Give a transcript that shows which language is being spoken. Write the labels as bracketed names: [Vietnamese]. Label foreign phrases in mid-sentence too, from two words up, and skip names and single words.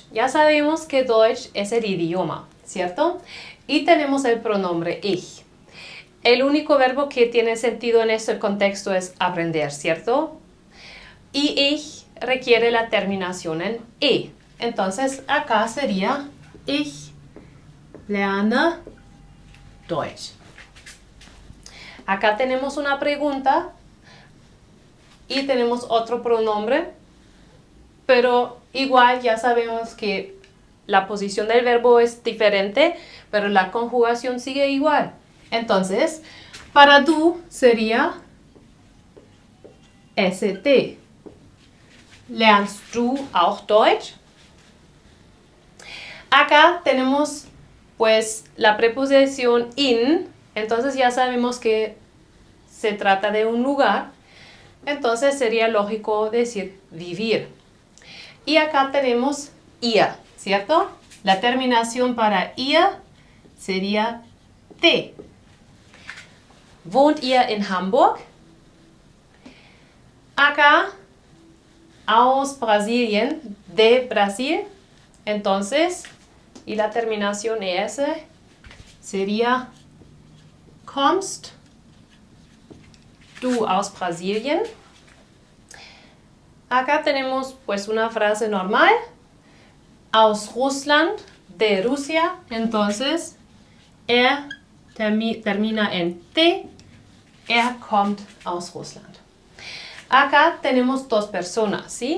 [Spanish] Ya sabemos que Deutsch es el idioma, ¿cierto? Y tenemos el pronombre ich. El único verbo que tiene sentido en este contexto es aprender, ¿cierto? Y ich requiere la terminación en e. Entonces acá sería [German] ich lerne Deutsch. [Spanish] Acá tenemos una pregunta y tenemos otro pronombre, pero igual ya sabemos que la posición del verbo es diferente, pero la conjugación sigue igual. Entonces, para du sería st. [German] ¿Lernst du auch Deutsch? [Spanish] Acá tenemos pues la preposición in, entonces ya sabemos que se trata de un lugar, entonces sería lógico decir vivir. Y acá tenemos ihr, ¿cierto? La terminación para ihr sería t. [German] ¿Wohnt ihr in Hamburg? Acá, aus Brasilien, [Spanish] de Brasil. Entonces, y la terminación es sería [German] kommst du aus Brasilien? [Spanish] Acá tenemos pues una frase normal, [German] aus Russland, [Spanish] de Rusia, entonces termina en T, [German] kommt aus Russland. [Spanish] Acá tenemos 2 personas, ¿sí?